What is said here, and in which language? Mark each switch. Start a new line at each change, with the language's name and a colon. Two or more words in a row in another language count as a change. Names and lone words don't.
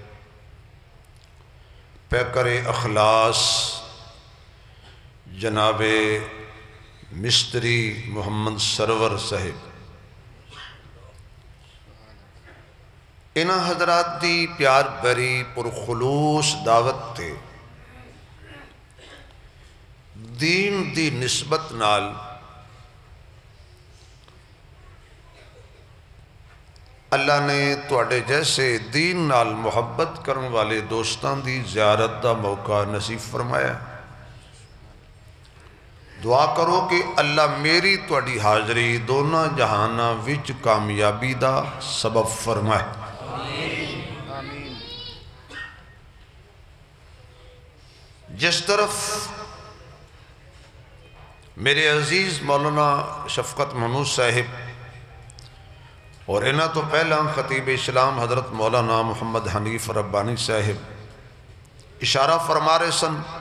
Punjabi: پیکر اخلاص جناب مستری محمد سرور صاحب انہاں حضرات دی پیار بری پرخلوص دعوت تے دین دی نسبت نال اللہ نے تواڈے جیسے دین نال محبت کرن والے دوستان دی زیارت دا موقع نصیب فرمایا دعا کرو کہ اللہ میری تواڈی حاضری دونوں جہاناں وچ کامیابی دا سبب فرمائے جس طرف میرے عزیز مولانا شفقت محمود صاحب اور انہاں تو پہلا خطیب اسلام حضرت مولانا محمد حنیف ربانی صاحب اشارہ فرما رہے سن